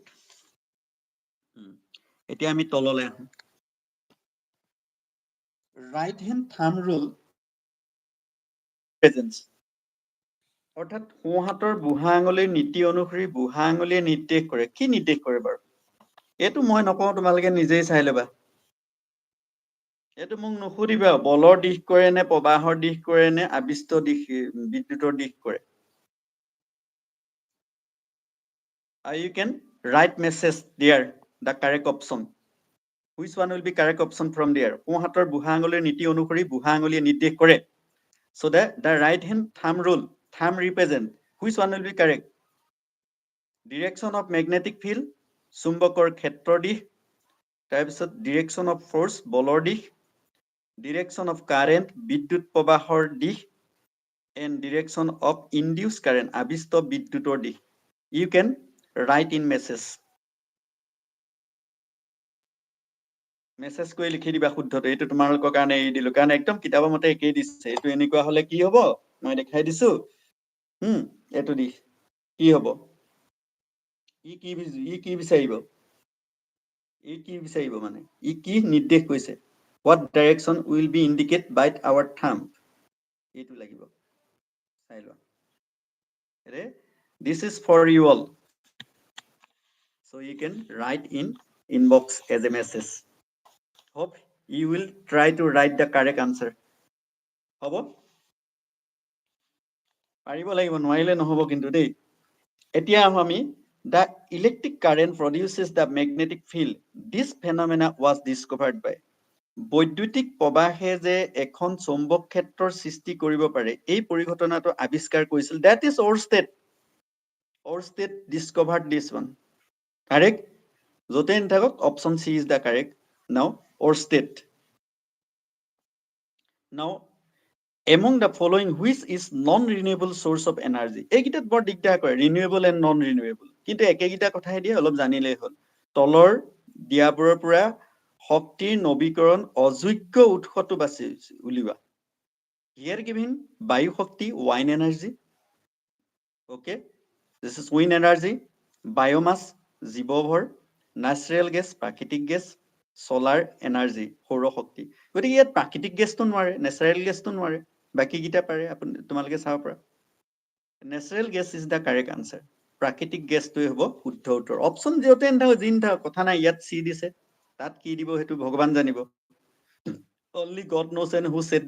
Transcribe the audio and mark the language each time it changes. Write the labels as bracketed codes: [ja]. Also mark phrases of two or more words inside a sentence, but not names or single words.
[as] এতিয়া আমি তললৈ আহো [en] right hand thumb rule presence [as] অৰ্থাৎ সোঁহাতৰ বুঢ়া আঙুলিৰ নীতি অনুসৰি বুঢ়া আঙুলিয়ে নিৰ্দেশ কৰে কি নিৰ্দেশ কৰে বাৰু এইটো মই নকওঁ তোমালোকে নিজেই চাই ল'বা এইটো মোক নুসুধিবা বলৰ দিশ কৰে নে প্ৰবাহৰ দিশ কৰে নে আবিষ্ট দিশ বিদ্যুতৰ দিশ কৰে [en] you can write message there the correct option which one will be correct option from there [as] সোঁহাতৰ বুঢ়া আঙুলিৰ নীতি অনুসৰি বুঢ়া আঙুলিয়ে নিৰ্দেশ কৰে [en] so that the right hand thumb rule thumb represent which one will be correct direction of magnetic field [as] চুম্বকৰ ক্ষেত্ৰৰ দিশ তাৰপিছত [en] direction of force [as] বলৰ দিশ [en] direction of current [as] বিদ্যুৎ প্ৰবাহৰ দিশ [en] and direction of induced current [as] আবিষ্ট বিদ্যুতৰ দিশ [en] you can write in message [as] মেছেজ কৰি লিখি দিবা শুদ্ধটো এইটো তোমালোকৰ কাৰণে এৰি দিলো কাৰণ একদম কিতাপৰ মতে একেই দিছে এইটো এনেকুৱা হলে কি হব মই দেখাই দিছো এইটো দিশ কি হব ই কি বিচাৰিব মানে ই কি নিৰ্দেশ কৰিছে [en] what direction will be indicate by our thumb [as] এইটো লাগিব চাই লোৱা [en] this is for you all so you can write in inbox as a message hope you will try to write the correct answer হ'ব [as] পাৰিব লাগিব নোৱাৰিলে নহব কিন্তু দেই এতিয়া আহো আমি [en] the electric current produces the magnetic field this phenomena was discovered by [as] বৈদ্যুতিক প্ৰবাহে যে এখন চৌম্বক ক্ষেত্ৰৰ সৃষ্টি কৰিব পাৰে এই পৰিঘটনাটো আৱিষ্কাৰ কৰিছিল [en] that is Oersted discovered this one correct [as] যতে নাথাকক [en] option C is the correct now Oersted now among the following which is non-renewable source of energy [as] এইকেইটাত বৰ দিগদাৰ কৰে [en] renewable and non-renewable [as] কিন্তু একেগিটা কথাই দিয়ে অলপ জানিলেই হ'ল তলৰ দিয়াবোৰৰ পৰা শক্তিৰ নৱীকৰণ অযোগ্য উৎসটো বাছি উলিওৱা [en] here given [as] বায়ু শক্তি [en] wind energy okay this is wind energy [as] biomass জীৱভৰ [en] natural gas [as] প্ৰাকৃতিক গেছ [en] solar energy [as] সৌৰ শক্তি গতিকে ইয়াত প্ৰাকৃতিক গেছটো নোৱাৰে natural গেছটো নোৱাৰে বাকি কিটা পাৰে আপুনি তোমালোকে চাব পৰা [en] natural gas is the correct answer [as] প্ৰাকৃতিক গেছটোই হ'ব শুদ্ধ উত্তৰ অপচন যেতে নাথাকক যি নাথাকক কথা নাই ইয়াত চি দিছে তাত কি দিব হেতু ভগৱান জানিব [en] only God knows and who set